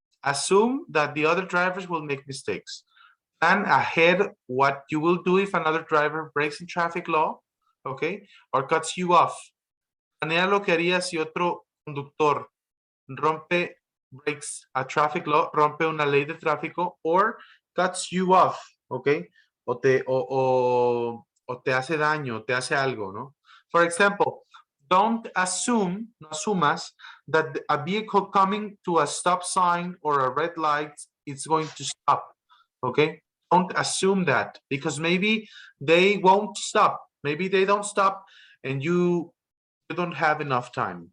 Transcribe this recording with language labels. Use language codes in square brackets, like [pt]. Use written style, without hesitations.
[en] Assume that the other drivers will make mistakes. Plan ahead what you will do if another driver breaks in traffic law, okay, or cuts you off. [es] Planea lo que harías si otro conductor [en] breaks a traffic law, [es] rompe una ley de tráfico, [en] or cuts you off, [es] okay, o te hace daño, te hace algo, ¿no? [en] For example, don't assume, [es] no asumas, [en] that a vehicle coming to a stop sign or a red light is going to stop, okay? Don't assume that, because maybe they won't stop. Maybe they don't stop and you don't have enough time.